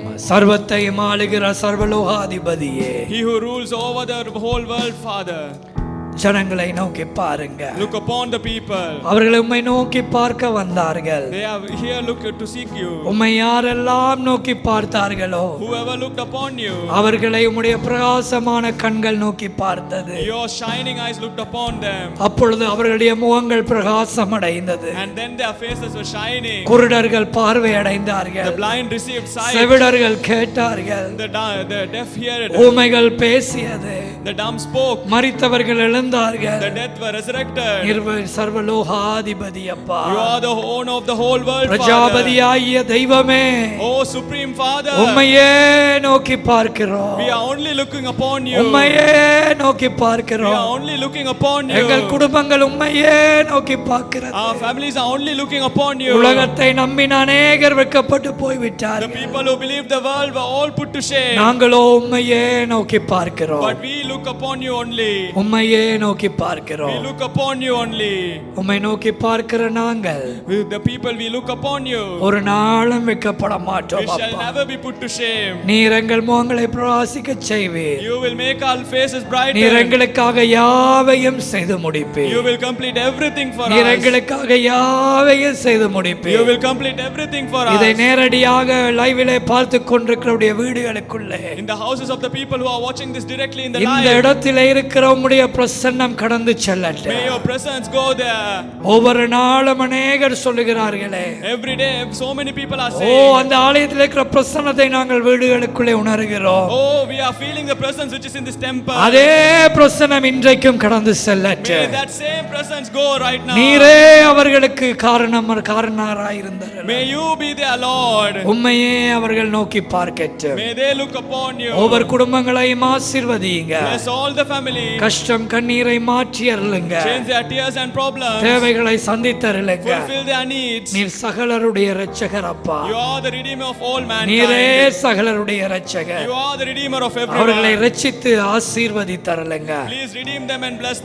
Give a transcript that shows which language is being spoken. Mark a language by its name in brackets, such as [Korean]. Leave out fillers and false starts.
[Tamil] சர்வத்தையும் ஆளுகிற சர்வலோகாதிபதியே, [English] He who rules over the whole world, Father. [Tamil] ஜனங்களை நோக்கி பாருங்க. [English] Look upon the people. [Tamil] அவர்கள் உம்மை நோக்கி பார்க்க வந்தார்கள். [English] They are here look to seek you. [Tamil] உம்மை யாரெல்லாம் நோக்கி பார்த்தார்களோ [English] Whoever looked upon you, [Tamil] அவர்களை உம்முடைய பிரகாசமான கண்கள் நோக்கி பார்த்தது. [English] your shining eyes looked upon them. [Tamil] அப்பொழுது அவர்களுடைய முகங்கள் பிரகாசம் அடைந்தது. [English] And then their faces were shining. [Tamil] குருடர்கள் பார்வை [English] The [Tamil] அடைந்தார்கள். [English] blind received sight. [Tamil] செவிடர்கள் கேட்டார்கள். [English] The deaf heard. [Tamil] ஊமைகள் பேசியது. [English] The dumb spoke. [Tamil] மரித்தவர்கள் எழுந்தார்கள். [English] The dead were resurrected. [Tamil] சர்வலோகாதிபதி அப்பா, [English] You are the owner of the whole world, Father. [Tamil] பிரஜாபதியாகிய தெய்வமே, [English] Oh Supreme Father, [Tamil] உம்மையே நோக்கி பார்க்கிறோம். [English] we are only looking upon you. [Tamil] உம்மையே நோக்கி [English] We [Tamil] பார்க்கிறோம். [English] are only looking upon you. [Tamil] எங்கள் குடும்பங்கள் உம்மையே நோக்கி பார்க்கிறது. [English] Our families are only looking upon you. [Tamil] உலகத்தை நம்பின அநேகர் வெட்கப்பட்டு [English] The [Tamil] போய்விட்டார்கள். [English] people who believed the world were all put to shame. [Tamil] நாங்களோ உம்மையே நோக்கி பார்க்கிறோம். [English] But we look look upon you only. [Tamil] உம்மையே நோக்கி [English] We [Tamil] பார்க்கிறோம். [English] look upon you only. [Tamil] உம்மை நோக்கி பார்க்கிற நாங்கள் [English] With the people we look upon you. [Tamil] ஒரு நாளும் வெட்கப்பட [English] We [Tamil] மாட்டோம் [English] shall [Tamil] அப்பா. [English] never be put to shame. [Tamil] நீர் எங்கள் முகங்களை பிரகாசிக்க செய்வீர். [English] You will make our faces brighter. [Tamil] நீர் எங்களுக்காக யாவையும் செய்து முடிப்பீர். [English] You will complete everything for [Tamil] நீர் [English] us. [Tamil] எங்களுக்காக யாவையும் செய்து [English] You [Tamil] முடிப்பீர். [English] will complete everything for [Tamil] இதை [English] us. [Tamil] நேரடியாக லைவிலே பார்த்து கொண்டிருக்கிறவருடைய வீடுகளுக்குள்ளே [English] In the houses of the people who are watching this directly in the [Tamil] இந்த [English] live, [Tamil] இடத்திலே இருக்கிற உம்முடைய பிரசன்னம் கடந்து [English] may [Tamil] செல்லட்டும். [English] your presence go there. [Tamil] ஒவ்வொரு நாளும் அநேகர் சொல்லுகிறார்களே, [English] Every day, so many people are [Tamil] O [English] saying, [Tamil] அந்த ஆலயத்தில் இருக்கிற பிரசன்னத்தை நாங்கள் வீடுகளுக்குள்ளே உணர்கிறோம். [English] oh, we are feeling the presence which is in this temple. [Tamil] அதே பிரசன்னம் இன்றைக்கும் கடந்து [English] May [Tamil] செல்லட்டும். [English] that same presence go right now. [Tamil] நீரே அவர்களுக்கு காரணராயிருந்தார். [English] May you be their Lord. [Tamil] உம்மையே அவர்கள் நோக்கி பார்க்கட்டும். [English] May they look upon you. [Tamil] ஒவ்வொரு குடும்பங்களையும் ஆசீர்வதிங்க. [English] Bless all the family. [Tamil] கஷ்டம் கண்ணீரை மாற்றி அருளுங்க. [English] Change their tears and problems. [Tamil] தேவைகளை சந்தித்தருளுங்க. [English] Fulfill their needs. [Tamil] நீர் சகலருடைய இரட்சகர் அப்பா. [English] You are the redeemer of all [Tamil] நீரே [English] mankind. [Tamil] சகலருடைய இரட்சகர். [English] You are the redeemer of [Tamil] அவர்களை [English] everyone. [Tamil] இரட்சித்து ஆசீர்வதித்தருளுங்க. [English] Please redeem them and bless